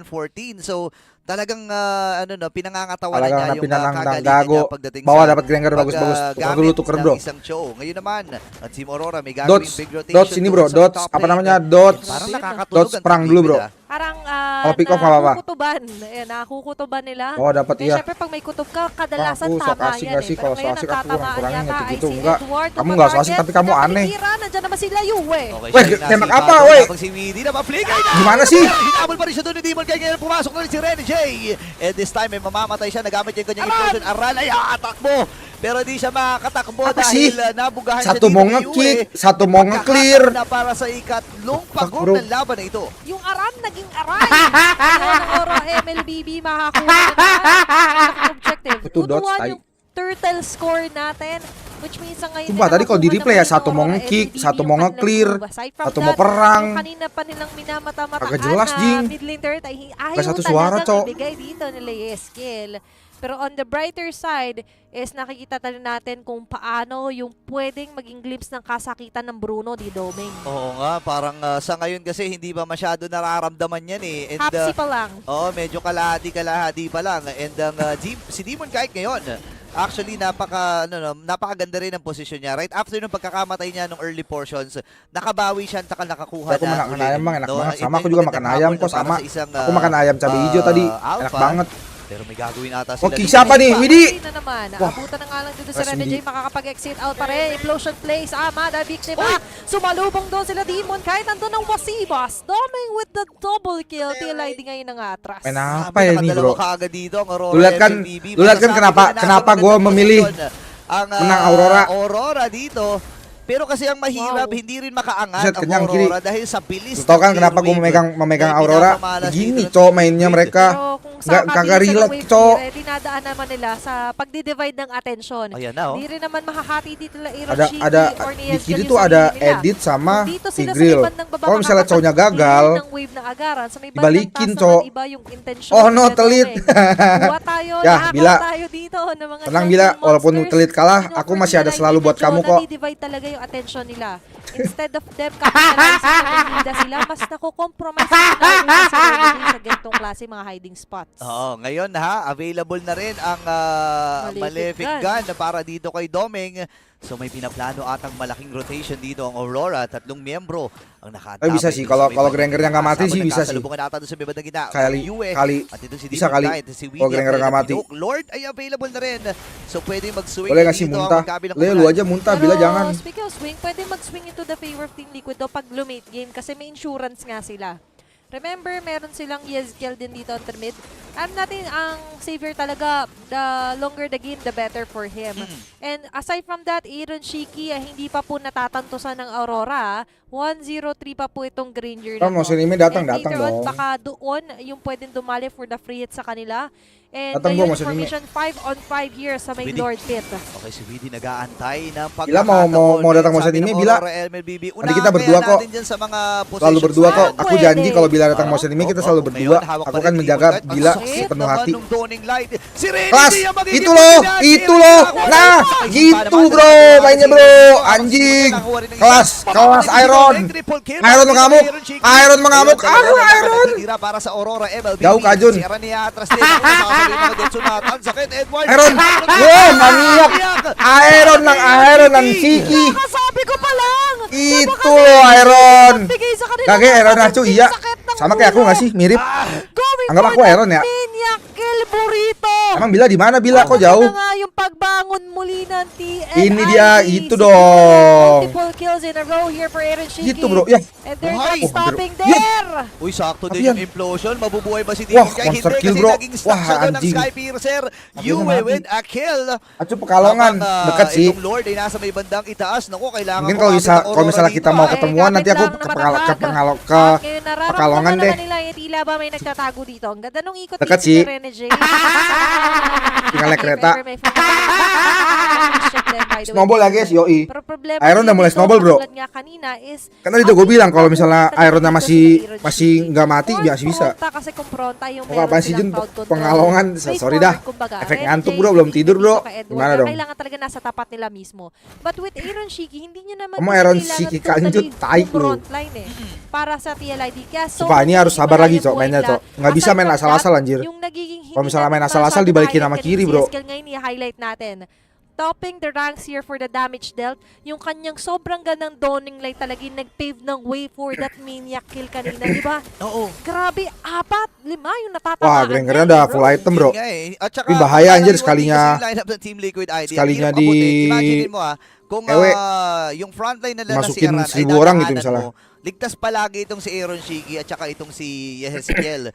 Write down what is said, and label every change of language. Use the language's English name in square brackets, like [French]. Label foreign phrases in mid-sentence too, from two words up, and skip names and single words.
[Filipino] So, talagang pinangangatawanan niya yung kagalitan gago. niya pagdating [Indonesian] Bawa [Filipino] sa [Indonesian] dapat Granger bagus-bagus. Tukar dulu, bro. [Filipino] isang show. Ngayon naman, ang Team Aurora may gagawing Dots, [English] big rotation. [Indonesian] Dots ini bro, Dots, apa namanya, Dots. [Filipino] Parang nakakatulog [Indonesian] Dots [Filipino] ang [Indonesian] perang [Filipino] Team [Indonesian] dulu bro. [Filipino] Liquid, Parang [Indonesian] Kalau pick off apa-apa. [Filipino] nakukutuban. Ayan, nakukutuban nila. Oh dapat [Indonesian] Eh, iya. [Filipino] syempre pag may kutob ka, kadalasan [Indonesian] Aku sok [Filipino] tama [Indonesian] asik [Filipino] yan [Indonesian] gak sih, [Filipino] Pero [Indonesian] kalau so [Filipino] ngayon, [Indonesian] asik [Filipino] ang [Indonesian] aku [Filipino] tatamaan [Indonesian] kurangnya [Filipino] yata ay [Indonesian] gitu. [Filipino] si [Indonesian] Enggak, [Filipino] Edward. [Indonesian] kamu nggak so asik tapi kamu aneh. [Filipino] Nandiyan naman sila Yue. [Indonesian] Weh, tembak apa, weh? [Filipino] Si Widi na ma-flicker na! [Indonesian] Gimana sih? [Filipino] Hinabol pa rin siya doon ni Demon kaya ngayon pumasok na rin si Renny J. [English] And this time, [Filipino] may mamamatay siya. Nagamit yung kanyang implosion. Aral ay atakbo. Pero di siya makakatakbo [Indonesian] Apa [Filipino] dahil [Indonesian] sih? [Filipino] nabugahan [Indonesian] Satu [Filipino] siya [Indonesian] mau [Filipino] dito [Indonesian] nge-kick, satu mau nge-clear. [Filipino] Na para sa ikatlong pagod [Indonesian] bro. [Filipino] ng laban na ito. Yung Aran naging Aray. Ayan ang Oro MLBB makakuha na naman. Objective. [Indonesian] Itu Dots, [Filipino] Tutuan [Indonesian] tai. [Filipino] yung turtle score natin. [English] Which means [Filipino] ang ngayon [Indonesian] Sumpah, tadi kalau di replay ya, satu mau nge-kick, satu mau nge-clear, satu mau perang. [Filipino] Yung kanina pa nilang minamata-mataan [Indonesian] Agak jelas, Jing. [Filipino] mid lane turret ay ayaw [Indonesian] Agak satu suara, [Filipino] talagang [Indonesian] Cok. [Filipino] ibigay dito nila yung skill. Pero [English] on the brighter side [Filipino] is nakikita tayo natin kung paano yung pwedeng maging glimpse ng kasakitan ng Bruno di Doming. Oo nga, parang sa ngayon kasi hindi ba masyado nararamdaman yan eh. And, Hapsi pa lang. medyo kalahati pa lang. And si Demon kahit ngayon, actually napakaganda rin ang posisyon niya. [English] Right after [Filipino] nung pagkakamatay niya nung [English] early portions, [Filipino] nakabawi siya at nakakuha [Indonesian] Aku makan [Filipino] uli. [Indonesian] ayam bang, enak [Filipino] No, [Indonesian] banget. [Filipino] ito [Indonesian] Sama aku [Filipino] yung [Indonesian] juga [Filipino] magandang [Indonesian] makan ayam [Filipino] habol [Indonesian] kok, [Filipino] na para [Indonesian] sama. [Filipino] sa isang, [Indonesian] Aku makan ayam cabai hijau tadi, enak [Filipino] alpha. [Indonesian] banget. [Filipino] Pero may gagawin ata [Indonesian] Oh, [Filipino] sila. kick dito. [Indonesian] siapa nih? [Filipino] Widi! Na naman. [Indonesian] Wah. [Filipino] Abutan na nga lang dito si [Indonesian] Mas [Filipino] Rene hindi. J. Makakapag-exit out pa rin. Implosion plays. Mada biktima. Sumalubong doon sila Demon. Kahit nandun ang Wasibas. Doming with the double kill. TLID ngayon ang atras. [Indonesian] Main apa ya ini bro? [Filipino] Kaagad dito ang Aurora [Indonesian] Lu lihat kan, [Filipino] MLBB. [Indonesian] lu lihat kan [Filipino] Masasabi [Indonesian] kenapa- [Filipino] na [Indonesian] kenapa [Filipino] nasa [Indonesian] gua [Filipino] magandang [Indonesian] memilih [Filipino] posisyon ang [Indonesian] menang Aurora. [Filipino] Aurora dito. Pero kasi ang mahirap, hindi rin makaangat [Indonesian] Buset, [Filipino] ang [Indonesian] kenyang [Filipino] Aurora [Indonesian] kiri. [Filipino] dahil sa bilis. [Indonesian] Lu tau kan kenapa gue memegang Aurora? Begini cowok mainnya mereka. [Filipino] Pero kung [Indonesian] Nggak- [Filipino] sa [Indonesian] kagak [Filipino] kabilisan ng [Indonesian] relate, [Filipino] wave [Indonesian] Cok. [Filipino] clear, dinadaan naman nila sa pagdi-divide ng attention. Ayan na, oh. Hindi rin naman makahati dito nila [Indonesian] Ada di kiri tuh ada edit sama Tigril. Kalau misalnya cowoknya gagal, dibalikin, Cok. Oh, no, telit. Ya, Bila. Tenang, Bila, walaupun telit kalah, aku masih ada selalu buat kamu kok. [Filipino] Divide talaga yung attention nila. [English] Instead of them capitalizing [Filipino] na bida sila, mas nakukompromise na sa ganitong klase mga [English] hiding spots. [Filipino] Oo, ngayon available na rin ang Malefic Gun para dito kay Doming. So may pinaplano atang malaking rotation dito ang Aurora. 3 miyembro ang nakaantabay. [Indonesian] Bisa sih, kalau Grangernya nggak mati sih bisa sih. Kali bisa kali. Kalau Granger nggak mati. [Filipino] Lord ay available na rin. So pwede mag-swing. [Indonesian] Boleh ngasih muntah. Lu aja muntah, Bila jangan. [English] Speaking of swing, [Filipino] pwede mag-swing [English] into the favor of Team Liquid [Filipino] daw pag lumate game kasi may insurance nga sila. Remember, meron silang Yezkiel din dito [English] on the mid. [Filipino] Alam natin, ang savior talaga, [English] the longer the game, the better for him. And aside from that, Aaron Shiki, [Filipino] hindi pa po natatantosan ng Aurora. 1-0-3 pa po itong Granger na to. [Indonesian] Musim ini datang [English] And later on, [Indonesian] dong. [Filipino] baka doon yung pwedeng dumali [English] for the free hit [Filipino] sa kanila. And [Indonesian] Datang [Filipino] ngayon, po, [Indonesian] musim ini. [English] formation 5-on-5 here [Filipino] sa may [Indonesian] Widi. [Filipino] Lord Pit. Okay, si Widi nag-aantay ng [Indonesian] Bila mau datang musim ini, Bila. Nanti kita berdua kok. Selalu berdua kok. Aku janji kalau Bila datang musim ini kita selalu berdua. Aku kan menjaga Bila sepenuh hati. Kelas, itu loh. Nah, gitu bro, mainnya bro, anjing. Kelas Iron. Iron mengamuk. Iron. Jauh Kajun. Iron. [Filipino] Wow, maniak. Iron ng Siki. Sabi ko pa lang! [Indonesian] Itu loh Iron. Kagak Iron acu, iya. Sama kayak aku nggak sih? Mirip. Anggap aku Iron ya. Burrito! Emang Bila di mana Bila? Kok jauh? [Filipino] Ano nga yung pagbangon muli ng TLID? [Indonesian] Ini dia, itu dong. [English] Multiple kills in a row here for Aaron Shiki. [Indonesian] Gitu bro, ya. [English] And they're [Filipino] Buhay. [English] not stopping Oh, there. [Filipino] Uy, sakto [Indonesian] Tapi [Filipino] din yung [Indonesian] yan. [Filipino] implosion. Mabubuhay ba si [Indonesian] Wah, [Filipino] Demon? Kahit [Indonesian] monster [Filipino] hindi [Indonesian] kill, [Filipino] kasi [Indonesian] bro. [Filipino] naging stuck [Indonesian] Wah, [Filipino] siya doon ng [Indonesian] anjing. [Filipino] Skypiercer. [Indonesian] Tapi [Filipino] Yue [Indonesian] mati. [English] with a kill. [Indonesian] Acu pekalongan, [Filipino] Habang, [Indonesian] dekat sih. [Filipino] Itong Lord ay nasa may bandang itaas. Naku, kailangan [Indonesian] Mungkin [Filipino] ko [Indonesian] kalau [Filipino] kapit [Indonesian] bisa, [Filipino] ang [Indonesian] kalau [Filipino] Aurora [Indonesian] misalnya kita [Filipino] dito. [Indonesian] mau [Filipino] Ay, [Indonesian] ketemuan nanti aku [Filipino] kapit lang naman [Indonesian] ke [Filipino] Ngayon, nararamdaman [Indonesian] Pekalongan [Filipino] na [Indonesian] deh. [Filipino] naman nila yung tila ba may nagtatago dito. Ang ganda nung ikot [Indonesian] Dekat [Filipino] dito [Indonesian] sih. [Filipino] ni Rene J. Jay. [Indonesian] Tinggal naik kereta. [English] May check them, by the way. [Indonesian] Snowball lah guys, yoi. [Filipino] Pero problema [Indonesian] Iron udah mulai [Filipino] dito, [Indonesian] snowball bro. [Filipino] katulad nga kanina is, [Indonesian] Karena itu gue bilang kalau misalnya Ironnya masih nggak mati biasa bisa. [Filipino] Kasi kumpronta yung [Indonesian] Muka apaan sih Jun? [English] crowd control. [Indonesian] Pengalongan, sorry dah. [Filipino] Kumbaga, [Indonesian] Efek [Filipino] Red [Indonesian] ngantuk [Filipino] Jay, [Indonesian] bro, belum tidur bro. Gimana Gimana dong? [Filipino] Kailangan talaga nasa tapat nila mismo. [English] But with Aaron Shiki, [Filipino] hindi nyo naman [Indonesian] Kamu Aaron [Filipino] kailangan [Indonesian] Shiki [Filipino] totally [Indonesian] kanjut, taik lu. [Filipino] frontline eh. Para sa TLID. Kaya so, [Indonesian] Sumpah ini harus sabar lagi cok [Filipino] yung [Indonesian] mainnya [Filipino] point [Indonesian] cok. [Filipino] na, [Indonesian] Nggak bisa [English] aside [Indonesian] main [English] from [Indonesian] asal-asal [English] that, [Indonesian] anjir. [Filipino] Yung nagiging hindi [Indonesian] Kalau misalnya main [Filipino] natin [Indonesian] asal-asal [Filipino] masyadong [Indonesian] dibalikin sama [Filipino] highlight [Indonesian] kiri [Filipino] kasi [Indonesian] bro. [Filipino] si Skill ngayon i-highlight natin. Topping the ranks here for the damage dealt, yung kanyang sobrang gandang Dawning Light talaga yung nag-pave ng [English] way for that maniac kill [Filipino] kanina, di ba? Oo. Grabe, 4, 5 yung natatamaan. [Indonesian] Wah, keren-keren udah full item bro. [Filipino] At saka, [Indonesian] Tapi bahaya anjir sekalinya [Filipino] Team Liquid ID. [Indonesian] sekalinya [Filipino] Ang hirap abutin. Imagine mo kung [Indonesian] ewe, [Filipino] yung frontline nila na si [Indonesian] masukin [Filipino] Aran [Indonesian] 1000 orang gitu misalnya. [Filipino] Ligtas palagi itong si Aaron Shiki at saka itong si Yeheziel.